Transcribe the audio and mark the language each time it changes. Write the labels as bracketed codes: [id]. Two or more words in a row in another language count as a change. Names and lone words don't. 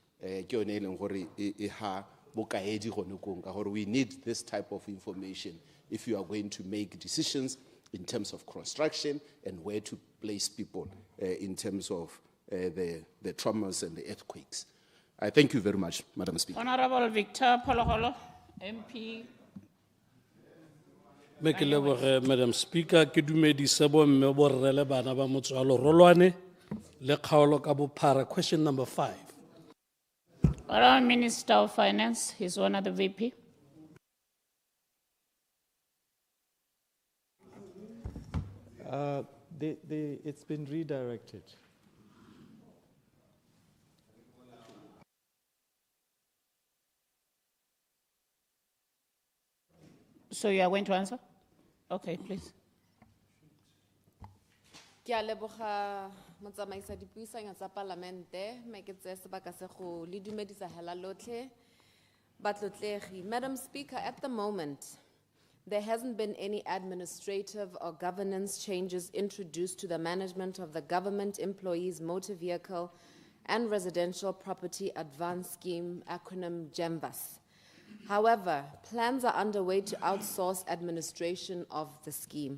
[en] We need this type of information if you are going to make decisions in terms of construction and where to place people in terms of the traumas and the earthquakes. I thank you very much, Madam Speaker. Honorable Victor Pholoholo, MP. Madam Speaker, [tn] ke dumedisa bo mme bo rre le bana ba motswalo rolwane le kgaolo ka bophara. [en] Question number 5. Honorable Minister of Finance, His Honor the VP. It's been redirected. So you are going to answer? Okay, please. [tn] Ke a leboga motsamaisa dipuisano tsa parlamente me ke tse sebaka se go le dumedisa hela lotlhe batlotlegi. [en] Madam Speaker, at the moment there hasn't been any administrative or governance changes introduced to the management of the Government Employees Motor Vehicle and Residential Property Advance Scheme, acronym GEMVAS. However, plans are underway to outsource administration of the scheme.